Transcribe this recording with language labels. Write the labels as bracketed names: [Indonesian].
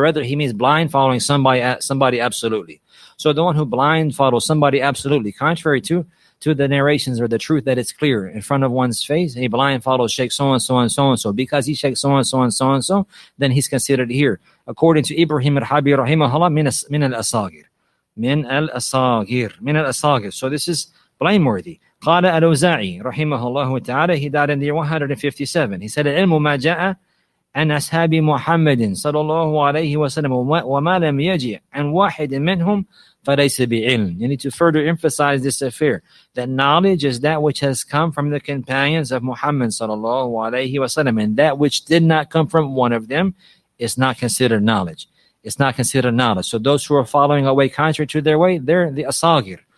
[English] Rather, he means blind following somebody absolutely. So the one who blind follows somebody absolutely, contrary to the narrations or the truth that it's clear in front of one's face, he blind follows Sheikh so-and-so and so-and-so. Because he Sheikh so-and-so and so-and-so, then he's considered here, according to Ibrahim al-Harbi rahimahullah, min al-asagir. Min al-asagir. So this is blameworthy. [Arabic] قال الأوزاعي رحمه الله تعالى, [English] he died in the year 157. He said, [Arabic] العلم ما جاء عن أصحاب محمد صلى الله عليه وسلم وما لم يجي عن واحد منهم فليس بعلم. [English] You need to further emphasize this affair, that knowledge is that which has come from the companions of Muhammad sallallahu alaihi wasallam, and that which did not come from one of them is not considered knowledge. So those who are following a way contrary to their way, they're the asagir.